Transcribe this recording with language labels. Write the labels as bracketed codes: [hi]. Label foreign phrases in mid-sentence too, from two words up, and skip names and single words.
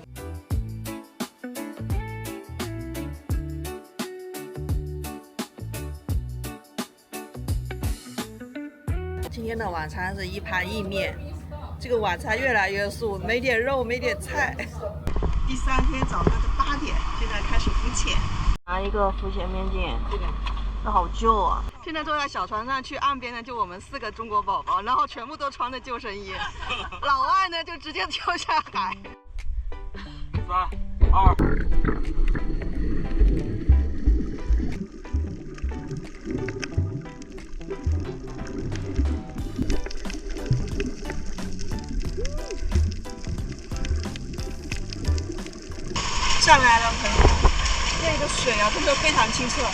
[zh] 今天的晚餐是一盤意麵，這個晚餐越來越素，沒點肉，沒點菜。第3天早上的8點，現在開始浮潛。拿一個浮潛面鏡，這好舊啊！現在坐在小船上去岸邊呢，就我們4個中國寶寶，然後全部都穿着救生衣。老外呢就直接跳下海。 3、2。上來了，朋友，那個水啊，真的非常清澈。